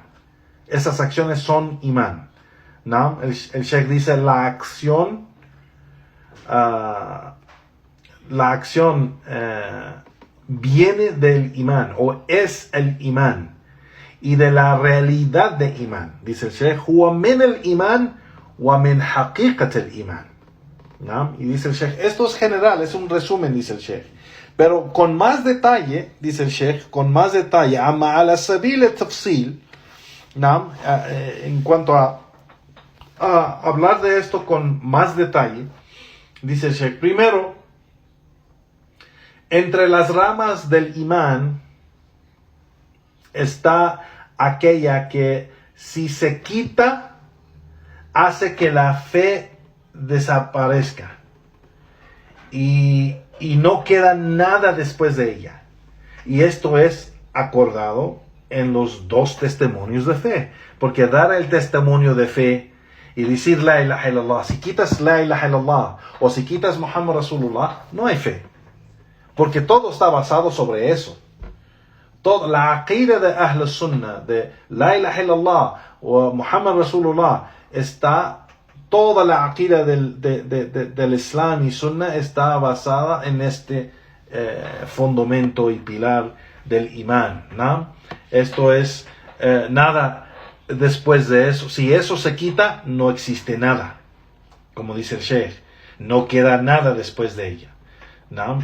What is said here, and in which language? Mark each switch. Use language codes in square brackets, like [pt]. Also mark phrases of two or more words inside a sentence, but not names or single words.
[es] Esas acciones son imán, ¿no? El Sheikh dice la acción viene del imán, o es el imán, y de la realidad de imán. Dice el Sheikh, [ar] huwa min el imán [es] wa min haqiqat el imán, ¿no? Y dice el Sheikh, esto es general, es un resumen, dice el Sheikh, pero con más detalle, dice el Sheikh, con más detalle, [ar] amma ala sabil tafsil, [es] ¿no? En cuanto a hablar de esto con más detalle, dice el Sheikh, primero, entre las ramas del imán está aquella que, si se quita, hace que la fe desaparezca y no queda nada después de ella. Y esto es acordado en los dos testimonios de fe, porque dar el testimonio de fe y decir [ar] la ilaha illallah, [es] si quitas [ar] la ilaha illallah [es] o si quitas [ar] Muhammad Rasulullah, [es] no hay fe, porque todo está basado sobre eso. Toda la aqida de [ar] Ahl Sunnah, [es] de [ar] la ilaha illallah [es] o [ar] Muhammad Rasulullah, [es] toda la aqida del Islam y Sunnah está basada en este fundamento y pilar del imán, ¿no? Esto es nada después de eso. Si eso se quita, no existe nada, como dice el Sheikh, no queda nada después de ella, ¿no?